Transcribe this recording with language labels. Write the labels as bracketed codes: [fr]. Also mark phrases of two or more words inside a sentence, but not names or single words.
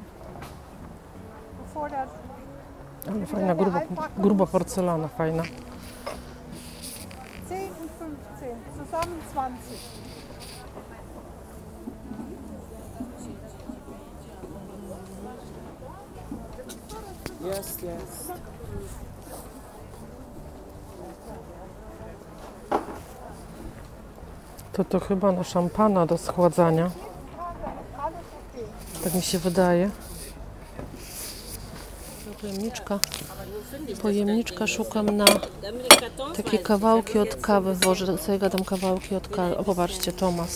[de] Bevor der [pl] Ale fajna, gruba porcelana, fajna. [de] 10 und 15, zusammen 20. [en] Yes, yes. [pl] To chyba na szampana do schładzania. Tak mi się wydaje. Pojemniczka szukam na takie kawałki od kawy. Boże, sobie gadam kawałki od kawy. O, popatrzcie, Thomas.